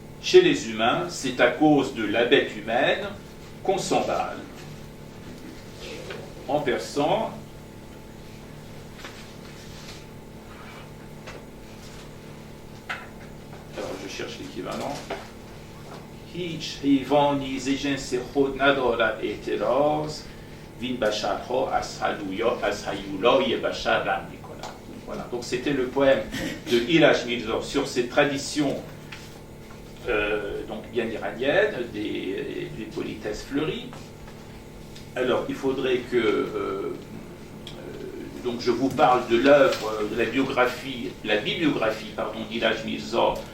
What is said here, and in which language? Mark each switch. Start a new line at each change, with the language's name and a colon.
French: Chez les humains, c'est à cause de la bête humaine qu'on s'emballe. En persan, alors je cherche l'équivalent.
Persian: هیچ حیوانی ز جنس خود ندارد اعتراض وین بشرها از هیولای بشر رم می‌کنند.
French: Voilà, donc c'était le poème de Ilaj Mirza sur ces traditions donc bien iranienne, des politesses fleuries. Alors, il faudrait que donc je vous parle de l'œuvre, de la bibliographie d'Ilhaj Mirza.